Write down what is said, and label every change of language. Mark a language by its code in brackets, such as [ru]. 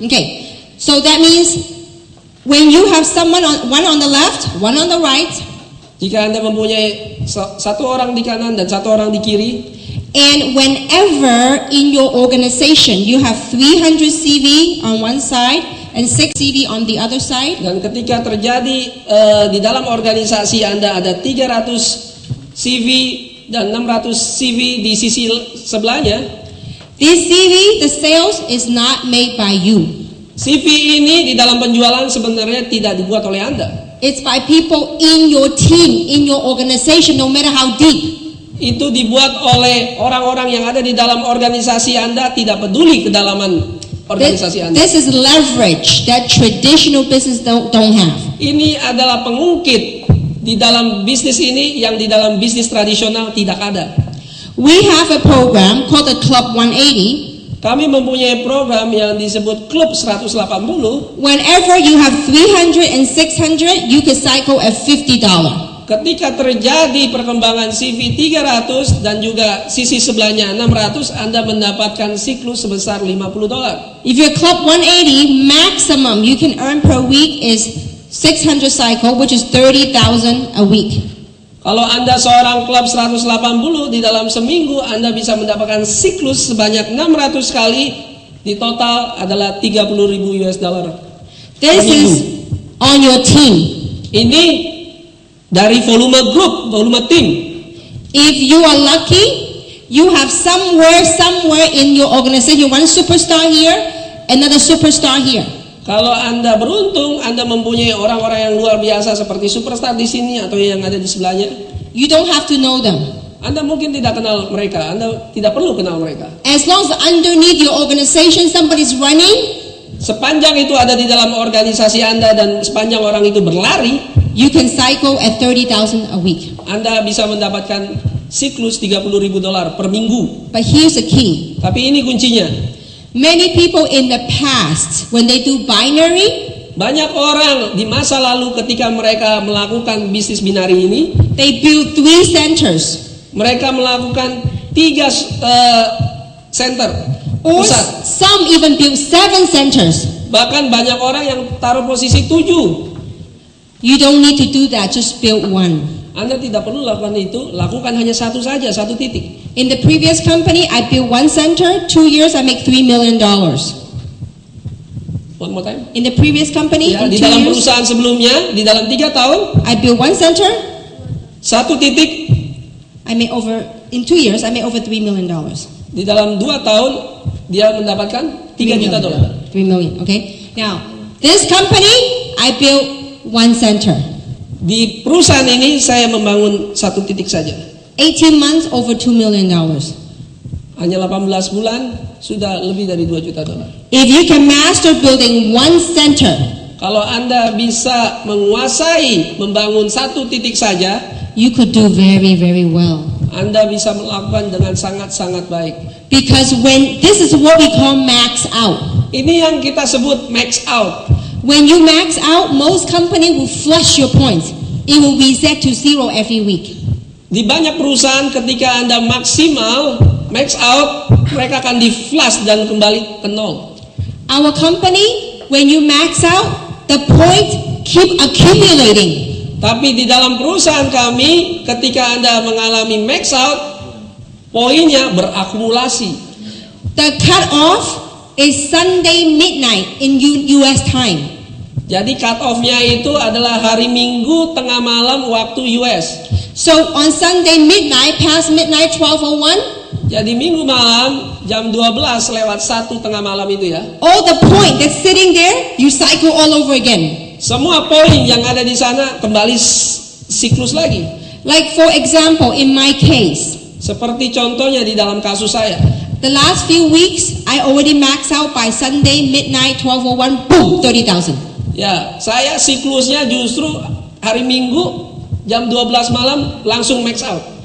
[en] Okay, so that means when you have one on the left, one on the right, [id] Jika Anda mempunyai satu orang di kanan dan satu orang di kiri, [en] and whenever in your organization you have 300 CV on one side and 6 CV on the other side, [id] dan ketika terjadi di dalam organisasi Anda ada 300 CV dan 600 CV di sisi sebelahnya, [en] this CV, the sales is not made by you. [id] CV ini di dalam penjualan sebenarnya tidak dibuat oleh Anda. [en] It's by people in your team, in your organization, no matter how deep. [id] Itu dibuat oleh orang-orang yang ada di dalam organisasi Anda, tidak peduli kedalaman organisasi Anda. [en] This is leverage that traditional business don't have. [id] Ini adalah pengungkit di dalam bisnis ini yang di dalam bisnis tradisional tidak ada. [en] We have a program called the Club 180. [id] Kami mempunyai program yang disebut Klub 180. [en] Whenever you have 300 and 600, you can cycle at $50. [id] ketika terjadi perkembangan CV 300 dan juga sisi sebelahnya 600, Anda mendapatkan siklus sebesar $50. [en] If you're club 180, maximum you can earn per week is 600 cycle, which is 30,000 a week. [id] Kalau Anda seorang klub 180, di dalam seminggu Anda bisa mendapatkan siklus sebanyak 600 kali, di total adalah $30,000. [en] This is on your team. [id] Ini dari volume grup, volume tim. [en] If you are lucky, you have somewhere in your organization one superstar here, another superstar here. [id] Kalau Anda beruntung, Anda mempunyai orang-orang yang luar biasa seperti superstar di sini atau yang ada di sebelahnya. [en] You don't have to know them. [id] Anda mungkin tidak kenal mereka, Anda tidak perlu kenal mereka. [en] As long as underneath your organization somebody's running, [id] sepanjang itu ada di dalam organisasi Anda dan sepanjang orang itu berlari, [en] you can cycle at 30,000 a week. [id] Anda bisa mendapatkan siklus $30,000 per minggu. [en] But here's the key. [id] Tapi ini kuncinya. [en] Many people in the past, when they do binary, [id] banyak orang di masa lalu ketika mereka melakukan bisnis binari ini, [en] they build 3 centers. [id] Mereka melakukan 3 center [en] Or [id] pusat. [en] some even build 7 centers. [id] Bahkan banyak orang yang taruh posisi 7. [en] You don't need to do that, just build one. [id] Anda tidak perlu lakukan itu, lakukan hanya satu saja, satu titik. [en] In the previous company, I built 1 center, 2 years I make $3 million. One more time. In the previous company, [id] Ya, [en] in [id] di [en] 2 [id] dalam [en] years, [id] perusahaan sebelumnya, di dalam 3 tahun, [en] I built 1 center, [id] satu titik. [en] in 2 years, I made over $3 million. [id] Di dalam 2 tahun, dia mendapatkan $3 juta. [en] $3 million, okay? Now, this company, I built 1 center. [id] Di perusahaan ini saya membangun satu titik saja. [en] 18 months, over $2 million. [id] Hanya 18 bulan sudah lebih dari $2 juta. [en] If you can master building 1 center, [id] Kalau Anda bisa menguasai membangun satu titik saja, [en] you could do very, very well. [id] Anda bisa melakukan dengan sangat-sangat baik. [en] Because when this is what we call max out. [id] Ini yang kita sebut max out. [en] When you max out, most company will flush your points. It will reset to 0 every week. [id] Di banyak perusahaan ketika Anda maksimal max out, mereka akan di flush dan kembali ke nol. [en] Our company, when you max out, the point keep accumulating. [id] Tapi di dalam perusahaan kami, ketika Anda mengalami max out, poinnya berakumulasi. [en] The cut off is Sunday midnight in US time. [id] Jadi cut off-nya itu adalah hari Minggu tengah malam waktu US. [en] So on Sunday midnight, past midnight 12:01, [id] Jadi Minggu malam jam 12:01 tengah malam itu ya. [en] all the point that's sitting there, you cycle all over again. [id] Semua poin yang ada di sana kembali siklus lagi. [en] Like for example, in my case, [id] Seperti contohnya di dalam kasus saya. [en] the last few weeks, I already maxed out by Sunday midnight 12:01, boom, 30,000. [id] Ya, saya siklusnya justru hari Minggu jam 12 malam langsung max out.